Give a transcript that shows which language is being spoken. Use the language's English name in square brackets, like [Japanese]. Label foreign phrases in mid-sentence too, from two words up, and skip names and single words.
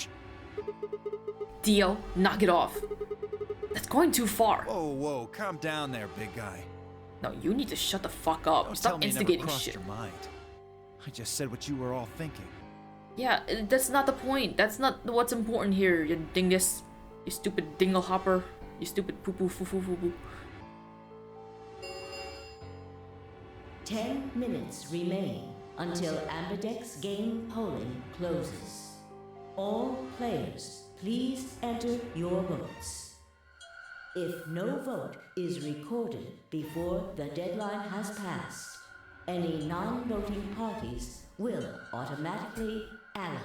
[English] Dio, knock it off. That's going too far. Whoa, calm down there, big guy. No, you need to shut the fuck up. Don't tell Stop me it never instigating crossed shit. your mind. I just said what you were all thinking. Yeah, that's not the point. That's not what's important here, you dingus. You stupid dingle hopper. You stupid poo poo foo foo foo foo. 10 minutes remain until Ambidex game polling closes. All players, please enter your votes. If no vote is recorded before the deadline has passed, any non-voting parties will automatically ally.